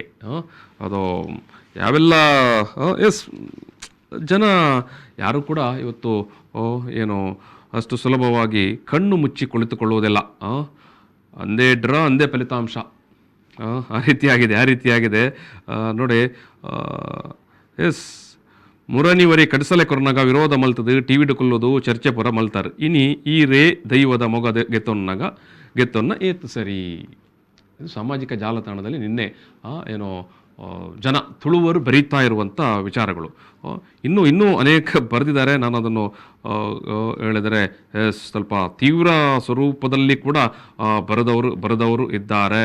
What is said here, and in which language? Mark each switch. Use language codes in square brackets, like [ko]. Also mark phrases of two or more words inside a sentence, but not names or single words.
[kn] ಅದು ಯಾವೆಲ್ಲ ಜನ ಯಾರು ಕೂಡ ಇವತ್ತು ಏನು ಅಷ್ಟು ಸುಲಭವಾಗಿ ಕಣ್ಣು ಮುಚ್ಚಿ ಕುಳಿತುಕೊಳ್ಳುವುದಿಲ್ಲ. ಅಂದೇ ಡ್ರಾ ಅಂದೇ ಫಲಿತಾಂಶ, ಆ ರೀತಿಯಾಗಿದೆ ನೋಡಿ. [tcy] ಮುರನಿವರಿ ಕಡಸಲೆ ಕೊರ್ನಗ ವಿರೋಧ ಮಲ್ತದು ಟಿವಿ ಕೊಲ್ಲೋದು ಚರ್ಚೆ ಪುರ ಮಲ್ತಾರೆ ಇನಿ ಈ ರೇ ದೈವದ ಮೊಗ ಗೆತ್ತೊನ್ನ ಏತು ಸರಿ. [kn] ಇದು ಸಾಮಾಜಿಕ ಜಾಲತಾಣದಲ್ಲಿ ನಿನ್ನೆ ಏನೋ ಜನ ತುಳುವರು ಬರೀತಾ ಇರುವಂಥ ವಿಚಾರಗಳು. ಇನ್ನೂ ಅನೇಕ ಬರೆದಿದ್ದಾರೆ. ನಾನು ಅದನ್ನು ಹೇಳಿದರೆ ಸ್ವಲ್ಪ ತೀವ್ರ ಸ್ವರೂಪದಲ್ಲಿ ಕೂಡ ಬರೆದವರು ಇದ್ದಾರೆ.